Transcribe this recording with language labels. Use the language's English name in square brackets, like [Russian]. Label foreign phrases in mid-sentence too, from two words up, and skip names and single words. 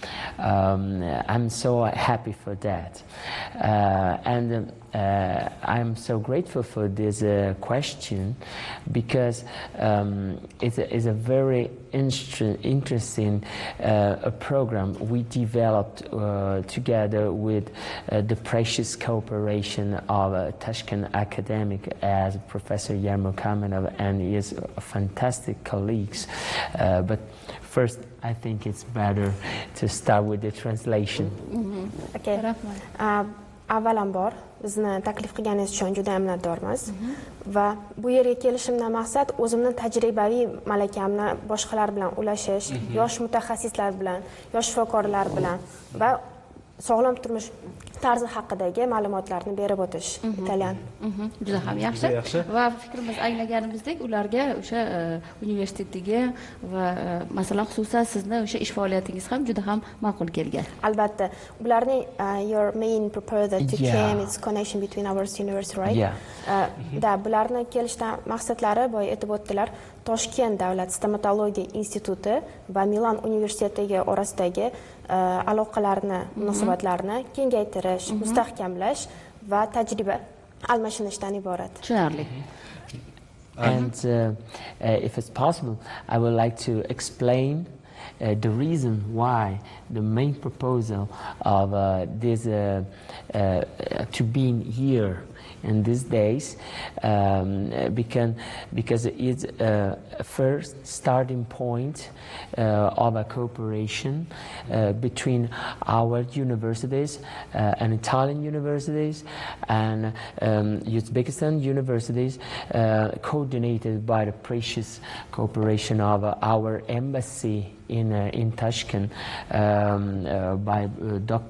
[English] I'm so happy for that, and I'm so grateful for this question because it's a very interesting program we developed together with the precious cooperation of Tashkent academic as Professor Yarmo Kamenov and his fantastic colleagues. But first, I think it's better to start with the translation. Okay. [Uzbek] Avvalambor bizni taklif qilganingiz uchun juda minnatdormiz va bu yerga kelishimdan maqsad o'zimning tajribaviy malakamni boshqalar bilan ulashish, yosh mutaxassislar bilan, yosh shifokorlar bilan va sog'lom turmush tarzi haqidagi ma'lumotlarni berib o'tish italyan. Juda ham yaxshi. Va fikrimiz anglaganimizdek ularga o'sha universitetiga va masalan xususan sizni o'sha ish faoliyatingiz ham juda ham ma'qul kelgan. Albatta, ularning [English] your main purpose that you came is connection between our university, right? [Uzbek] Da bularni kelishdan maqsadlari boya aytib o'tdilar. Toshkent davlat stomatologiya instituti va Milan universitetiga orasidagi aloqalarni, munosabatlarni kengaytirish, mustahkamlash va tajriba almashinishdan iborat. Tushunarli. [English] And if it's possible, I would like to explain the reason why the main proposal of this to being here in these days because it's a first starting point of a cooperation between our universities and Italian universities and Uzbekistan universities, coordinated by the precious cooperation of our embassy in Tashkent by Dr.